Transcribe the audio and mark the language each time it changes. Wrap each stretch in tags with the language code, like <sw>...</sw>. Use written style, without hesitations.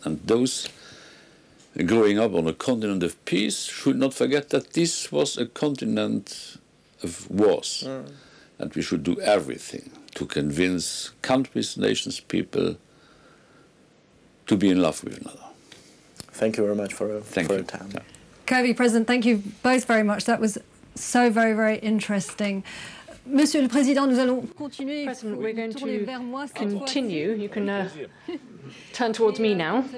<en>And those growing up on a continent of peace should not forget that this was a continent of wars. And we should do everything to convince countries, nations, people to be in love with another. Thank you very much for your time. Yeah. Commission President, thank you both very much. That was so very, very interesting.</en> <fr>Monsieur le Président, nous allons continuer.</fr> <en>President, we're going to continue. You can turn towards me now.</en>